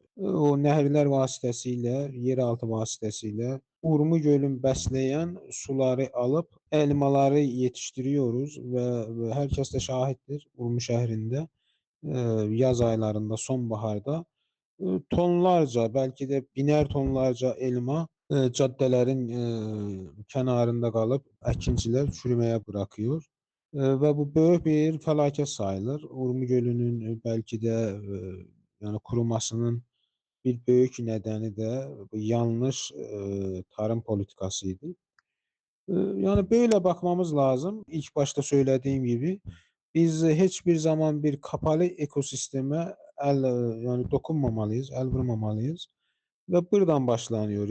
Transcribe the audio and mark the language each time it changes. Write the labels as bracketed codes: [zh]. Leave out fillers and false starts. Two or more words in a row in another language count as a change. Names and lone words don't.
[tr] O nehirler vasitəsilə, yeraltı vasitəsilə Urmu Gölün bəsləyən suları alıp elmaları yetiştiriyoruz ve herkes de şahittir Urmu şehrinde yaz aylarında, sonbaharda tonlarca belki de biner tonlarca elma [az] caddələrin kənarında qalıb əkinçilər [tr] çürüməyə buraxıyor. [az] Və bu böyük bir fəlakət sayılır. Urmu gölünün bəlkə də yəni qurumasının bir böyük nədəni də bu [tr] yanlış tarım politikası [az] idi. [tr] Yani böyle bakmamız lazım. İlk başta söylediğim gibi biz heç bir zaman bir kapalı ekosisteme yani dokunmamalıyız, el vurmamalıyız. Ve buradan başlanıyor.